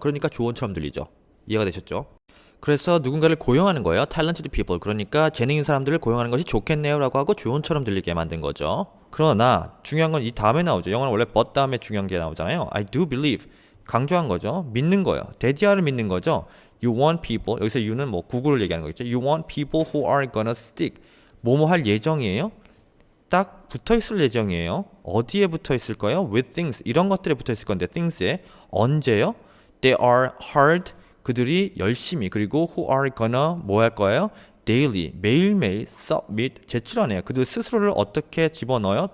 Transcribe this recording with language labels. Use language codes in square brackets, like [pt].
[ko] 그러니까 조언처럼 들리죠. 이해가 되셨죠? 그래서 누군가를 고용하는 거예요. [en] talented people. [ko] 그러니까 재능 있는 사람들을 고용하는 것이 좋겠네요 라고 하고 조언처럼 들리게 만든 거죠. 그러나 중요한 건 이 다음에 나오죠. 영어는 원래 but 다음에 중요한 게 나오잖아요. [en] I do believe. [ko] 강조한 거죠. 믿는 거예요. 데디아를 믿는 거죠. [en] You want people, [ko] 여기서 you는 뭐 구글을 얘기하는 거겠죠. [en] You want people who are gonna stick. [ko] 뭐뭐 할 예정이에요. 딱 붙어 있을 예정이에요. 어디에 붙어 있을 거예요? [en] With things. [ko] 이런 것들에 붙어 있을 건데 things에 언제요? [en] They are hard. [ko] 그들이 열심히 그리고 [en] who are gonna [ko] 뭐 할 거예요? daily 매일매일 submit 제출하네요. 그들 스스로를 어떻게 집어넣어요?